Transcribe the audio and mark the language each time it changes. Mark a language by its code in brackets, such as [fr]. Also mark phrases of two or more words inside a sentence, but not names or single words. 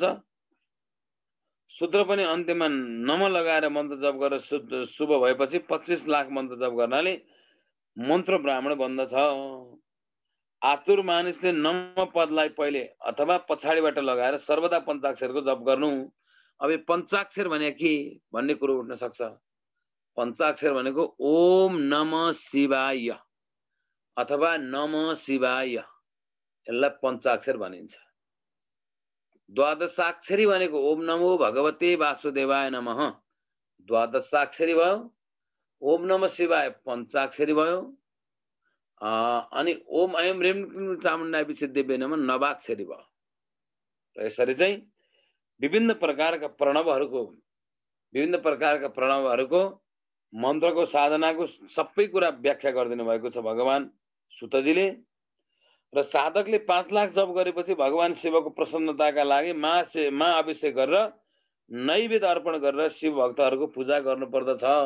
[ne] शूद्र पनि अन्त्यमा नम लगाएर मन्त्र जप गरेर शुभ भएपछि 25 लाख मन्त्र जप गर्नाले मन्त्र ब्राह्मण बन्दछ। आतुर मानिसले नम पदलाई पहिले अथवा पछाडिबाट लगाएर सर्वदा पञ्चाक्षरको जप गर्नु। अब पञ्चाक्षर भने के भन्ने कुरो उठ्न सक्छ। पञ्चाक्षर भनेको [sa] ओम नमः शिवाय अथवा नमः शिवाय, [ne] यसलाई पञ्चाक्षर भनिन्छ। द्वादशाक्षरी भनेको [sa] ओम नमो भगवते वासुदेवाय नमः [ne] द्वादशाक्षरी भयो। [sa] ओम नमः शिवाय [ne] पञ्चाक्षरी भयो। अनि [sa] ओम ऐं ह्रीं क्लीं चामुण्डाय विसिद्धे नमः [ne] नवाक्षरी भयो। र यसरी चाहिँ विभिन्न प्रकारका प्रणवहरूको मन्त्रको साधनाको सबै कुरा व्याख्या गरिदिनु भएको छ भगवान सुतजीले। र साधकले 5 लाख जप गरेपछि भगवान शिवको प्रसन्नताका लागि मा अभिषेक गरेर नैवेद्य अर्पण गरेर शिव भक्तहरूको पूजा गर्नुपर्दछ।